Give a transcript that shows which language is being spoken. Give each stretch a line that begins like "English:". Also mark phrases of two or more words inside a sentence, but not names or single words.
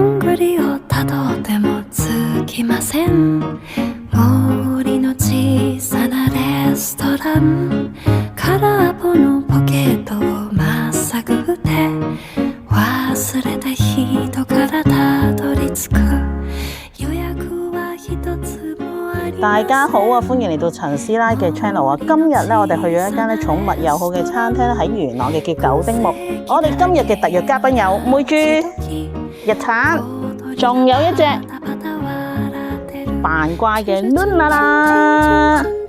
Japanese: りをたどってもつきません森の小さなレストラン空っぽのポケットをまっさぐって忘れた人からたどり着く予約は一つもありません。
Cantonese: 大家好啊，歡迎嚟到陳師奶嘅 channel 啊！今日咧，我哋去咗一間咧寵物友好嘅餐廳咧，喺元朗嘅叫九丁目。我哋今日嘅特約嘉賓有妹豬、日產，仲有一隻扮怪嘅 Luna 啦。